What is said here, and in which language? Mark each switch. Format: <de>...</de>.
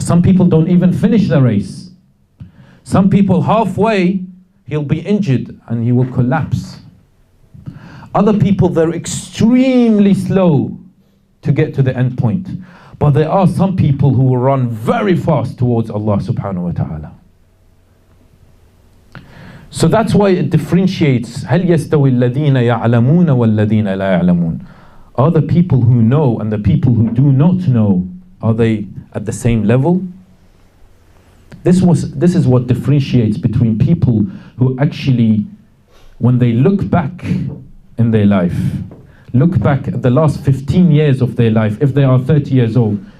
<en>Some people don't even finish the race. Some people halfway, he'll be injured and he will collapse. Other people, they're extremely slow to get to the end point. But there are some people who will run very fast towards Allah subhanahu wa ta'ala. So that's why it differentiates.</en> <ar>هل يستوي الذين يعلمون والذين لا يعلمون?</ar> <en>Are the people who know and the people who do not know, are they at the same level? This is what differentiates between people who actually, when they look back in their life, look back at the last 15 years of their life, if they are 30 years old.</en>